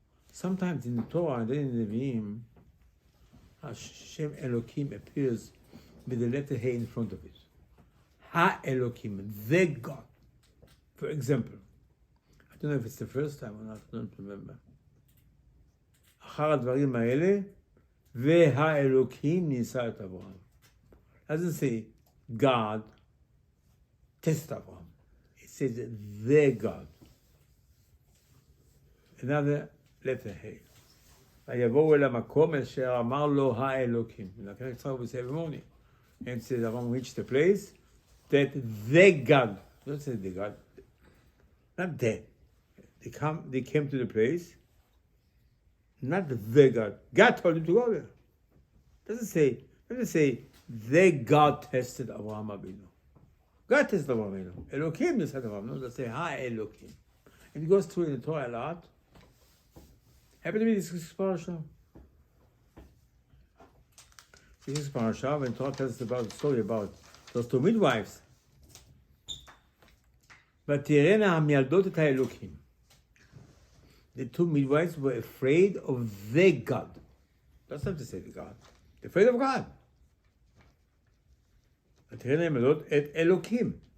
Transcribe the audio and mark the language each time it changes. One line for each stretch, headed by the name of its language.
English: Sometimes in the Torah and then in the Nevi'im, Hashem Elokim appears with the letter He in front of it. Ha-Elokim, the God. For example, I don't know if it's the first time or not, I don't remember.
Hebrew: אחר הדברים האלה, והאלוקים ניסה את אברהם.
English: Doesn't say God tested Abraham. It says the God. Another letter He.
Hebrew: ויבואו אל המקום אשר אמר לו האלוקים. ולכן יצחק
English: we say every morning. And it says Abraham reached the place that the God, don't say the God, not the. They came to the place, not the God. God told him to go there. Doesn't say the God tested Abraham Abinu. God tested Abraham Abinu. Elokim tested Abraham. No, doesn't say Ha-Elokim. And it goes through in the Torah a lot. Happen to be this parasha. This is parasha when Torah tells us about the story about those two midwives.
Hebrew: ותראינה המילדות את האלוקים.
English: The two midwives were afraid of the God. That's not to say the God. They're afraid of God.
Hebrew: ותראינה המילדות את אלוקים.